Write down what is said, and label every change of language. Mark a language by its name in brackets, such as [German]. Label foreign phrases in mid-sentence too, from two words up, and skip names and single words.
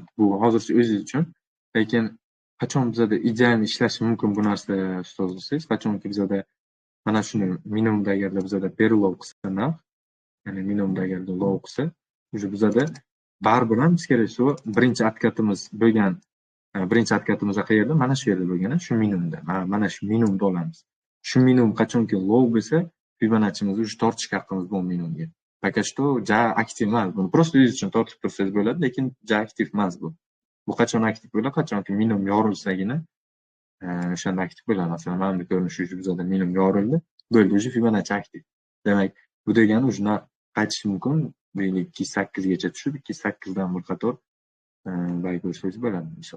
[Uzbek] Bu hozircha o'zingiz uchun. Lekin qachon bizada ideal ishlashi mumkin bu narsa ustoz desangiz, qachonki bizada mana shuni minimumda agarda bizada perlow qilsa narx, ya'ni minimumda agarda low qilsa, уже bizada baribir ham biz kerak birinchi откатimiz bo'lgan birinchi откатimiz qayerda? Mana shu yerda bo'lgan, shu minimumda. Mana shu minimumda olamiz. Shu minimum qachonki low bo'lsa, Fibonacci'mizni уже tortishga haqqimiz bor minimumga. [Russian] Пока что [Uzbek] ja aktiv emas. Buni просто o'zingiz uchun tortib tursangiz bo'ladi, lekin ja aktiv emas bu. Bu qachon aktiv bo'ladi? Qachonki minimum yorilsagina o'shanda aktiv bo'ladi. Masalan, mana bu ko'rinish uchun bizada minimum yorildi. Bo'ldi, уже Fibonacci aktiv. Demak, bu degani уже narx qaytishi mumkin. 2.8 gacha tushib, 2.8 dan bir qator bay ko'rsangiz bo'ladi misol.